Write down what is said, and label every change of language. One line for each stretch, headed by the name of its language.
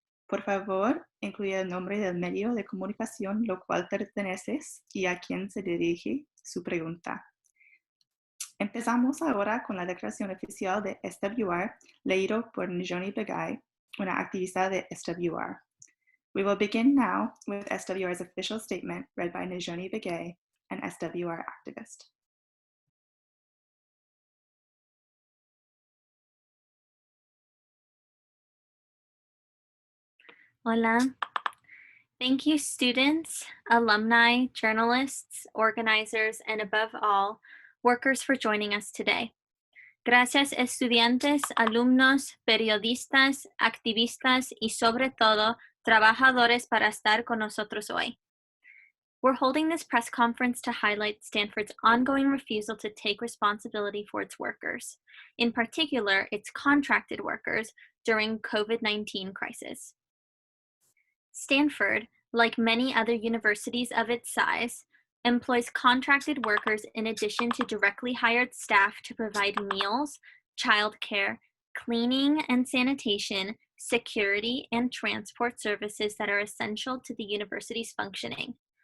Spanish: Por favor, incluya el nombre del medio de comunicación lo cual perteneces y a quién se dirige su pregunta. Empezamos ahora con la declaración oficial de SWR, leído por Najoni Begay, una activista de SWR.
English: We will begin now with SWR's official statement read by Najoni Begay, an SWR activist.
Spanish: Hola.
English: Thank you, students, alumni, journalists, organizers, and above all, workers for joining us today.
Spanish: Gracias, estudiantes, alumnos, periodistas, activistas, y sobre todo, trabajadores para estar con nosotros hoy.
English: We're holding this press conference to highlight Stanford's ongoing refusal to take responsibility for its workers, in particular, its contracted workers during COVID-19 crisis. Stanford, like many other universities of its size, employs contracted workers in addition to directly hired staff to provide meals, childcare, cleaning and sanitation, security, and transport services that are essential to the university's functioning.